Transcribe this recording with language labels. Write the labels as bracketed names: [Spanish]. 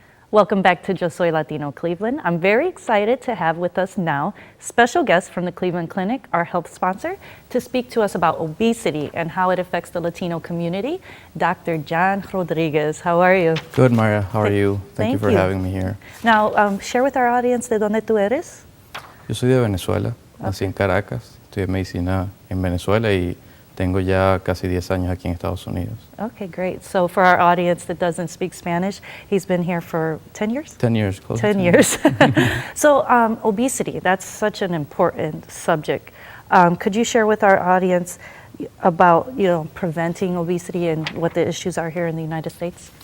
[English] Welcome back to Yo Soy Latino Cleveland. I'm very excited to have with us now special guest from the Cleveland Clinic, our health sponsor, to speak to us about obesity and how it affects the Latino community, Dr. John Rodriguez. How are you? Good, Myra. How are you? Thank you for having me here. Now, share with our audience [Spanish] de dónde tú eres. Yo soy de Venezuela, nací en Caracas, estudié medicina en Venezuela y tengo ya casi 10 años aquí en Estados Unidos. [English] Okay, great. So for our audience that doesn't speak Spanish, he's been here for 10 years? 10 years, close 10 years. So obesity, that's such an important subject. Could you share with our audience about, preventing obesity and what the issues are here in the United States?